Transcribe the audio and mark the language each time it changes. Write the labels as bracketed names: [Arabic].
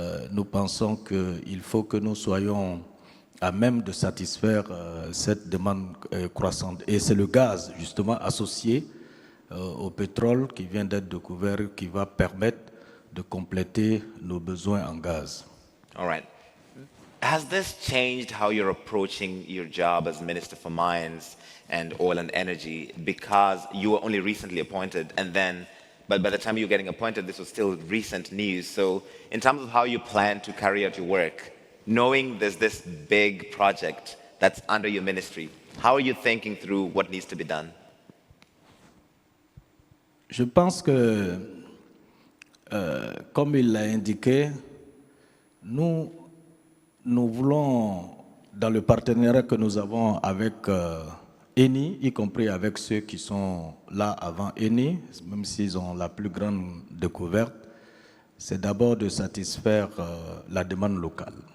[French] Nous pensons qu'il faut que nous soyons à même de satisfaire cette demande croissante. Et c'est le gaz, justement, associé au pétrole qui vient d'être découvert qui va permettre de compléter nos besoins en gaz. [English] All right. Has this changed how you're approaching your job as Minister for Mines and Oil and Energy? Because you were only recently appointed, but by the time you were getting appointed, this was still recent news. So in terms of how you plan to carry out your work, knowing there's this big project that's under your ministry, how are you thinking through what needs to be done? [French] Je pense que, comme il l'a indiqué, Nous, nous voulons, dans le partenariat que nous avons avec ENI, y compris avec ceux qui sont là avant ENI, même s'ils ont la plus grande découverte, c'est d'abord de satisfaire la demande locale.